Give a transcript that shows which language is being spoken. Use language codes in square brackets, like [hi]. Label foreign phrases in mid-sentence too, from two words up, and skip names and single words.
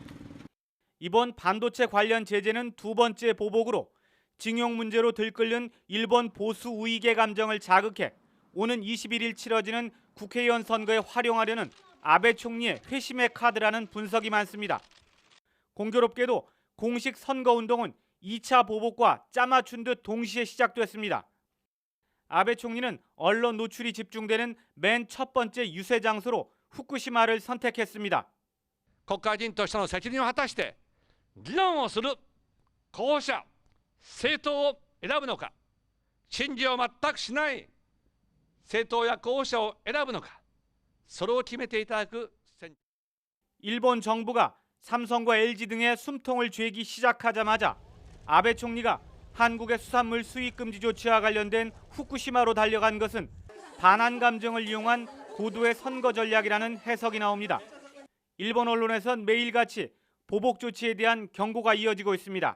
[ko] 이번 반도체 관련 제재는 두 번째 보복으로 징용 문제로 들끓는 일본 보수 우익의 감정을 자극해 오는 21일 치러지는 국회의원 선거에 활용하려는 아베 총리의 회심의 카드라는 분석이 많습니다. 공교롭게도 공식 선거운동은 2차 보복과 짜맞춘 듯 동시에 시작됐습니다. 아베 총리는 언론 노출이 집중되는 맨 첫 번째 유세 장소로 후쿠시마를 선택했습니다. [ja] 国会議員としての責任を果たして議論をする候補者、政党を選ぶのか、審議を全くしない政党や候補者を選ぶのか、それを決めていただく選挙。 [ko] 일본 정부가 삼성과 LG 등의 숨통을 죄기 시작하자마자 아베 총리가 한국의 수산물 수입 금지 조치와 관련된 후쿠시마로 달려간 것은 반한 감정을 이용한 고도의 선거 전략이라는 해석이 나옵니다. 일본 언론에선 매일같이 보복 조치에 대한 경고가 이어지고 있습니다.